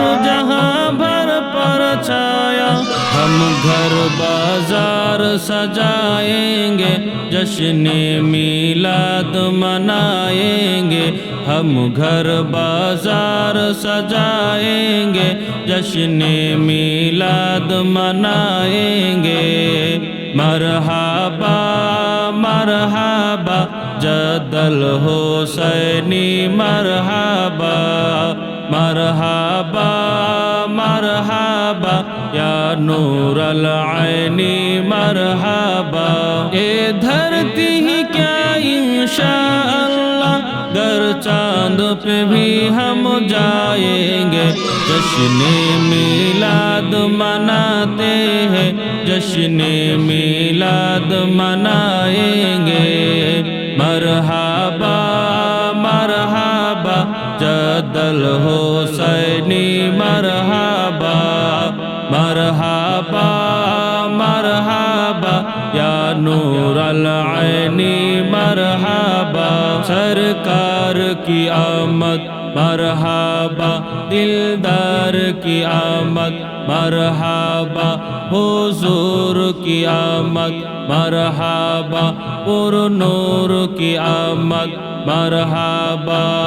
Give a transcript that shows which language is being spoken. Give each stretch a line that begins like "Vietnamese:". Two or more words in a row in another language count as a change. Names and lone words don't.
Urdu: جہاں بھر پر چھایا ہم گھر بازار سجائیں گے جشن میلاد منائیں گے ہم گھر بازار سجائیں گے جشن میلاد منائیں گے
Arabic: مرحبا مرحبا جد الحسینی مرحبا مرحبا مرحبا یا نور العین مرحبا اے
Urdu: دھرتی ہی کیا انشاءاللہ گر چاند پہ بھی ہم جائیں گے جشن میلاد مناتے ہیں جشن میلاد منائیں گے
Arabic: مرحبا مرحبا جد الحسینی مرحبا مرحبا مرحبا یا نور العین مرحبا
Urdu: سرکار کی آمد مرحبا دلدار کی آمد مرحبا حضور کی آمد مرحبا پر نور کی آمد مرحبا